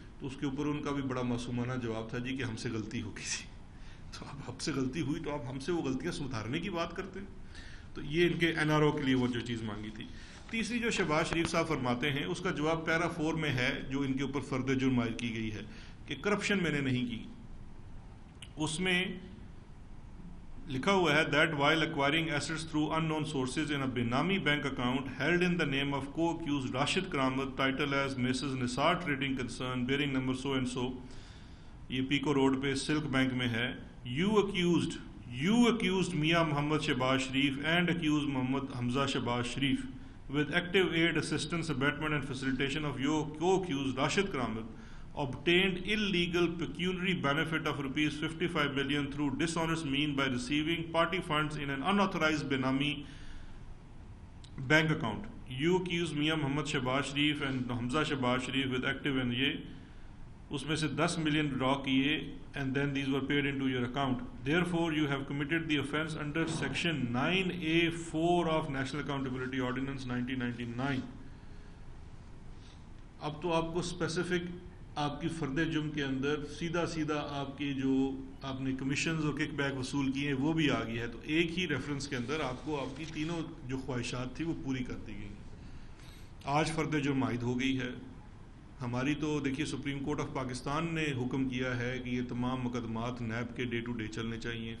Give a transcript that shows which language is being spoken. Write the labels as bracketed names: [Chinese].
[Urdu] تو اس کے اوپر ان کا بھی بڑا معصومانہ جواب تھا جی کہ ہم سے غلطی ہو گئی تھی. تو اب ہم سے غلطی ہوئی تو آپ ہم سے وہ غلطیاں سدھارنے کی بات کرتے ہیں. تو یہ ان کے این آر او کے لیے وہ جو چیز مانگی تھی. تیسری جو شہباز شریف صاحب فرماتے ہیں اس کا جواب پیرا 4 میں ہے, جو ان کے اوپر فرد جرم عائد کی گئی ہے کہ کرپشن میں نے نہیں کی. اس میں لکھا ہوا ہے [English] that while acquiring assets through unknown sources in a Benami bank account held in the name of co-accused Rashid Karamat, title as Mrs. Nisar Trading Concern, bearing number so and so, [Urdu] یہ pico road پہ silk bank میں ہے, [English] you accused Mia Muhammad Shehbaz Sharif and accused Muhammad Hamza Shehbaz Sharif with active aid, assistance, abetment and facilitation of your co-accused Rashid Karamat, obtained illegal pecuniary benefit of rupees 55 million through dishonest means by receiving party funds in an unauthorized Benami bank account. You accuse Mia Muhammad Shehbaz Sharif and Hamza Shehbaz Sharif with active and [Urdu] یہ اس میں سے 10 million ڈرا کیے [English] and then these were paid into your account. Therefore, you have committed the offence under section 9A4 of National Accountability Ordinance 1999. [Urdu] اب تو آپ کو specific آپ کی فرد جرم کے اندر سیدھا آپ کی جو آپ نے کمیشنز اور کک بیک وصول کیے ہیں وہ بھی آ گئی ہے. تو ایک ہی ریفرنس کے اندر آپ کو آپ کی تینوں جو خواہشات تھی وہ پوری کر دی گئی. آج فرد جرم عائد ہو گئی ہے. ہماری تو دیکھیے سپریم کورٹ آف پاکستان نے حکم کیا ہے کہ یہ تمام مقدمات نیب کے ڈے ٹو ڈے چلنے چاہیے.